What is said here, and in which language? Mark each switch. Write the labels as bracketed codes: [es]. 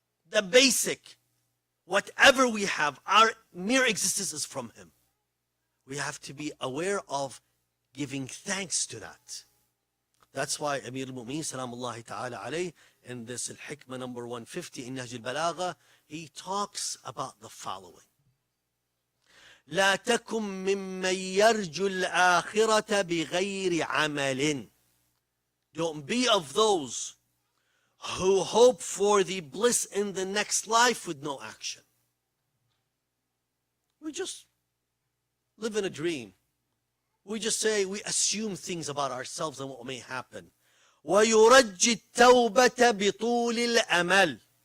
[en] The basic, whatever we have, our mere existence is from him. We have to be aware of giving thanks to that. That's why Amir al-Mu'mineen, salamullahi ta'ala alayh, in this Al-Hikmah number 150 in Nahj al-Balagha, he talks about the following. [ar] لا تكن ممن يرجو الآخرة بغير عمل. [en] Don't be of those who hope for the bliss in the next life with no action. We just live in a dream. We just say, we assume things about ourselves and what may happen. [ar] ويرجي التوبة بطول الأمل.